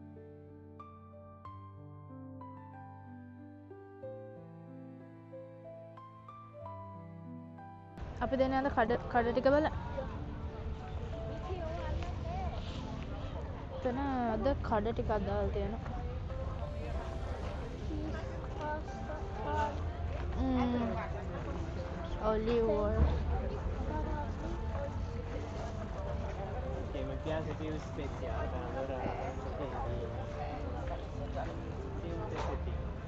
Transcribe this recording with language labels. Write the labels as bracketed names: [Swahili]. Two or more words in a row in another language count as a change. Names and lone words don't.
[Sinhala] අපි දෙන්න යන කඩ ටික බලන්න. එතන අද කඩ ටිකක් දාලා තියෙනවා. [English] Olive oil. [Italian] Mi piace più speziata, allora sì, un pezzettino.